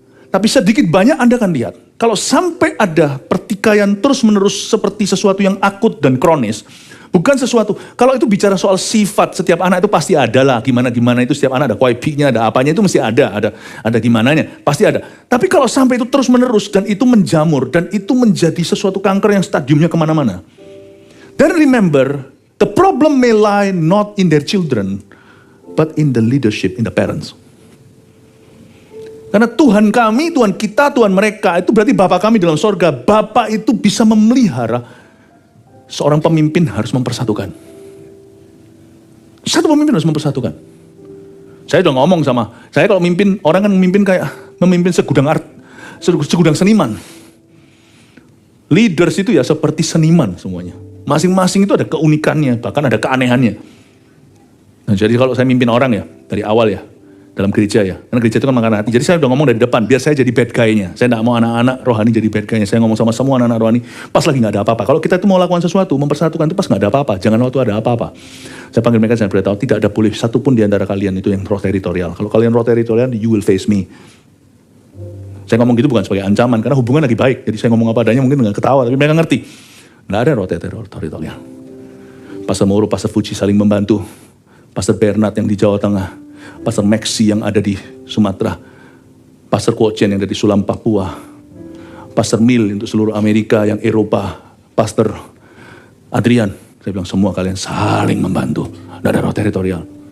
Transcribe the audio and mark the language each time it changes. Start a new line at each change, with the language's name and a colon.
Indonesian: Tapi sedikit banyak Anda akan lihat. Kalau sampai ada pertikaian terus-menerus seperti sesuatu yang akut dan kronis, bukan sesuatu, kalau itu bicara soal sifat, setiap anak itu pasti ada lah, gimana-gimana itu setiap anak ada kuaipinya, ada apanya itu mesti ada gimananya, pasti ada. Tapi kalau sampai itu terus-menerus dan itu menjamur, dan itu menjadi sesuatu kanker yang stadiumnya kemana-mana.
English: Then remember, the problem may lie not in their children, but in the leadership, in the parents.
Indonesian: Karena Tuhan kami, Tuhan kita, Tuhan mereka, itu berarti Bapa kami dalam sorga. Bapa itu bisa memelihara. Seorang pemimpin harus mempersatukan. Satu pemimpin harus mempersatukan. Saya udah ngomong sama, saya kalau memimpin, orang kan memimpin kayak memimpin segudang seniman. Leaders itu ya seperti seniman semuanya. Masing-masing itu ada keunikannya, bahkan ada keanehannya. Nah, jadi kalau saya mimpin orang ya, dari awal ya, dalam gereja ya, karena gereja itu kan makan hati. Jadi saya udah ngomong dari depan, biar saya jadi bad guy-nya. Saya gak mau anak-anak rohani jadi bad guy-nya. Saya ngomong sama semua anak-anak rohani, pas lagi gak ada apa-apa. Kalau kita itu mau lakukan sesuatu, mempersatukan itu pas gak ada apa-apa. Jangan waktu ada apa-apa. Saya panggil mereka, saya beritahu, tidak ada boleh satupun di antara kalian itu yang roh teritorial. Kalau kalian roh teritorial, you will face me. Saya ngomong gitu bukan sebagai ancaman, karena hubungan lagi baik. Jadi saya ngomong apa adanya mungkin gak ketawa, tapi mereka ngerti. Gak ada roh teritorial. Pastor Mauro, Pastor Fuji saling membantu. Pastor Bernard yang di Jawa Tengah. Pastor Maxi yang ada di Sumatera, Pastor Kochen yang ada di Sulam, Papua, Pastor Mil untuk seluruh Amerika, yang Eropa, Pastor Adrian, saya bilang semua kalian saling membantu, tidak ada roh teritorial.